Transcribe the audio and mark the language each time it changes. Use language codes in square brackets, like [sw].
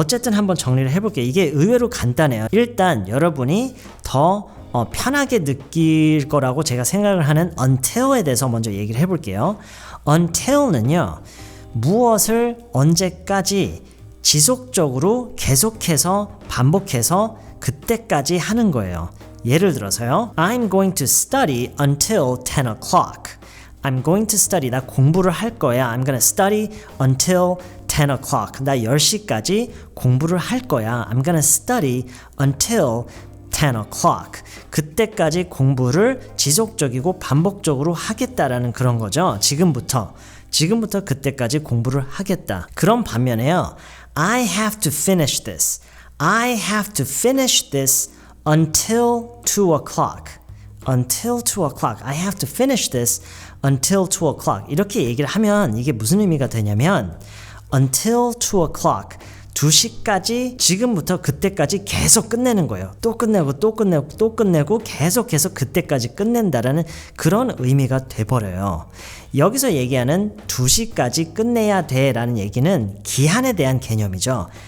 [ko] 어쨌든 한번 정리를 해볼게요. 이게 의외로 간단해요. 일단 여러분이 더 편하게 느낄 거라고 제가 생각을 하는 until에 대해서 먼저 얘기를 해볼게요. until는요, 무엇을 언제까지 지속적으로 계속해서 반복해서 그때까지 하는 거예요. 예를 들어서요, [en] I'm going to study until 10 o'clock. I'm going to study, [ko] 나 공부를 할 거야. [en] I'm gonna study until 10 o'clock. [ko] 나 10시까지 공부를 할 거야. [en] I'm gonna study until 10 o'clock. [ko] 그때까지 공부를 지속적이고 반복적으로 하겠다라는 그런 거죠. 지금부터 그때까지 공부를 하겠다. 그런 반면에요, [en] I have to finish this. I have to finish this until 2 o'clock. Until 2 o'clock. I have to finish this until 2 o'clock. [ko] 이렇게 얘기를 하면 이게 무슨 의미가 되냐면, [en] until 2 o'clock. [ko] 2시까지, 지금부터 그때까지 계속 끝내는 거예요. 또 끝내고 계속해서 그때까지 끝낸다라는 그런 의미가 돼버려요. 여기서 얘기하는 2시까지 끝내야 돼 라는 얘기는 기한에 대한 개념이죠.